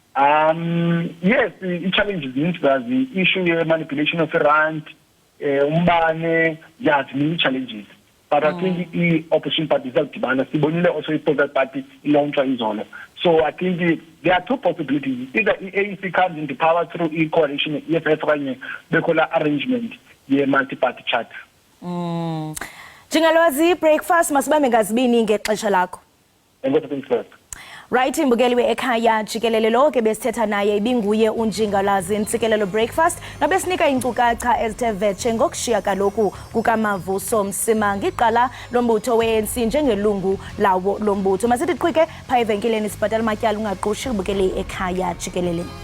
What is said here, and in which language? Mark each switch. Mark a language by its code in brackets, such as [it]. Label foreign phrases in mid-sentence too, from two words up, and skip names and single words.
[en] Yes, the challenges the issue of manipulation of the rand, yes, many challenges. But I think the opposition parties are also a political party in. So I think there are two possibilities. Either the ANC comes into power through a coalition, they call arrangement, the multi-party chart. [xh] Jingalwazi breakfast masibambe ngazibini ngexesha lakho. Right, imbukeli we-Ekhaya Jikelele lo ke besithetha naye ibinguye uNjingalazi Ntsikelelo breakfast nabesinika inkcukacha ezithe vetshe ngokushiya kaloku kukaMavuso Msimangi iqala lombutho we-ANC njengelungu lawo lombutho. Masithi qhwike phaa evenkileni sibhatala matyala ungaqushi ubukele i-Ekhaya Jikelele.